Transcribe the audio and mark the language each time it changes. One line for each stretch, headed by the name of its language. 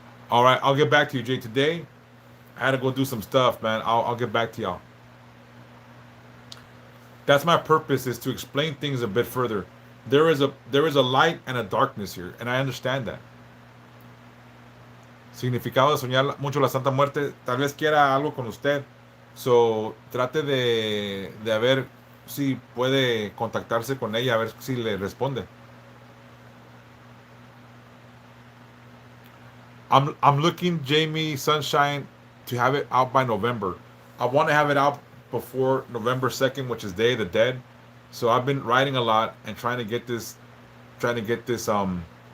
English: All right, I'll get back to you, Jay. Today, I had to go do some stuff, man. I'll get back to y'all. That's my purpose, is to explain things a bit further. There is a light and a darkness here, and I understand that.
Spanish: Significado de soñar mucho la Santa Muerte, tal vez quiera algo con usted. So, trate de ver si puede contactarse con ella, a ver si le responde.
English: I'm looking, Jamie Sunshine, to have it out by November. I want to have it out before November 2nd, which is Day of the Dead. So I've been writing a lot and trying to get this done.